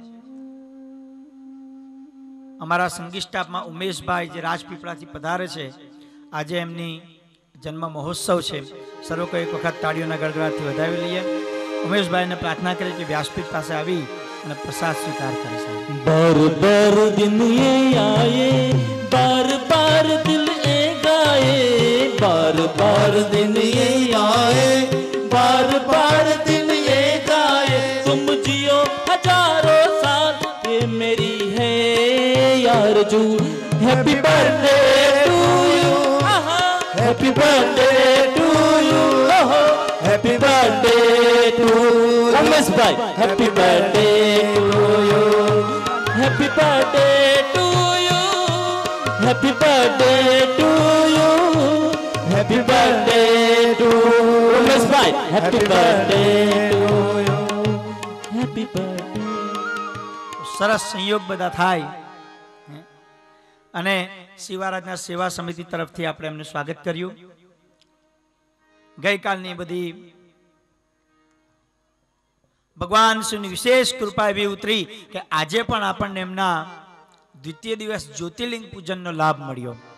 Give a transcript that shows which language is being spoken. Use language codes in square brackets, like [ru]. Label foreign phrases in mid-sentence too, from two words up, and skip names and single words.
[gu] અમારા સંગીત સ્ટાફમાં ઉમેશભાઈ જે રાજપીપળાથી પધારે છે, આજે એમની જન્મ મહોત્સવ છે। સર્વ કોઈ એક વખત તાળીઓના ગડગડાટથી વધાવી લઈએ। ઉમેશભાઈને પ્રાર્થના કરી કે વ્યાસપીઠ પાસે આવી અને પ્રસાદ સ્વીકાર કરે છે। [hi] बार बार दिन ये आए, बार बार दिल ये गाए, बार बार दिन ये आए, बार बार दिन ये गाए। तुम जियो हजारों साल, ये मेरी है आरज़ू। [en] happy birthday to you, happy birthday to you, happy birthday to रमेश भाई, happy birthday to you, happy birthday to you, happy birthday to you, happy birthday to रमेश भाई, happy birthday to you, happy birthday. [gu] સરસ સંયોગ બધા થાય અને શિવારાધના સેવા સમિતિ તરફથી આપણે એમનું સ્વાગત કર્યું। ગઈકાલની બધી ભગવાન શ્રીની વિશેષ કૃપા એવી ઉતરી કે આજે પણ આપણને એમના દ્વિતીય દિવસ જ્યોતિર્લિંગ પૂજનનો લાભ મળ્યો।